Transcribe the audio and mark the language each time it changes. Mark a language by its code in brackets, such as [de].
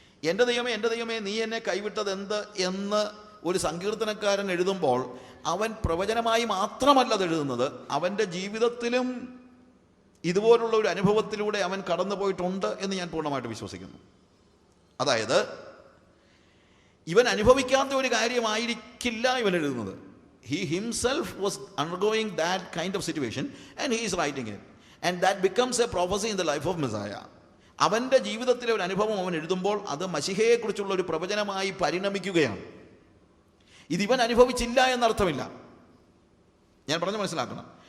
[ml] എൻ്റെ ദൈവമേ നീ എന്നെ കൈവിട്ടത് എന്ത് എന്ന് ഒരു സങ്കീർത്തനക്കാരൻ എഴുതുമ്പോൾ അവൻ പ്രവചനമായി മാത്രമല്ല അത് എഴുതുന്നത്, അവൻ്റെ ജീവിതത്തിലും ഇതുപോലുള്ള ഒരു അനുഭവത്തിലൂടെ അവൻ കടന്നു പോയിട്ടുണ്ട് എന്ന് ഞാൻ പൂർണ്ണമായിട്ട് വിശ്വസിക്കുന്നു. അതായത് ഇവൻ അനുഭവിക്കാത്ത ഒരു കാര്യമായിരിക്കില്ല ഇവൻ എഴുതുന്നത്. [en] He himself was undergoing that kind of situation and he is writing it, and that becomes a prophecy in the life of Messiah. [ml] അവൻ്റെ ജീവിതത്തിലെ ഒരു അനുഭവം അവൻ എഴുതുമ്പോൾ അത് മശിഹയെക്കുറിച്ചുള്ള ഒരു പ്രവചനമായി പരിണമിക്കുകയാണ്. ഇതിവൻ അനുഭവിച്ചില്ല എന്നർത്ഥമില്ല, ഞാൻ പറഞ്ഞു മനസ്സിലാക്കണം.